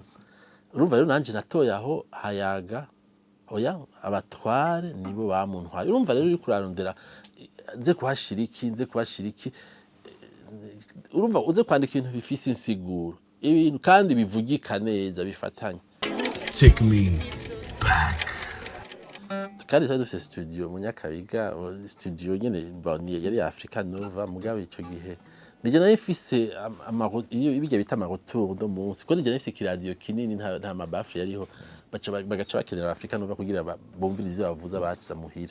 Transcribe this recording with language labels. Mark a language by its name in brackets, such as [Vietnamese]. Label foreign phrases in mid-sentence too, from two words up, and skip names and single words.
[Rundi] Urumva rero nanje natoye aho hayaga, oya abatware nibo bamuntwaye. Urumva rero uri kurarondera nze kuhashiriki, urumva uze kwandika ibintu bifise insiguro, ibintu kandi bivugika neza, bifatanye. [English] Take me back. [Rundi] Kandi twari dufise studio mu Nyakabiga, studio nyene yari Africa Nova, mugabe ico gihe nije nari mfise ibijya bita amarotour do munsi, ko nije nari mfise ikiradio kinini, nta mabafre yariho, bagaca bakenera Africa Nova kugira bumvirize bavuza baciza muhira.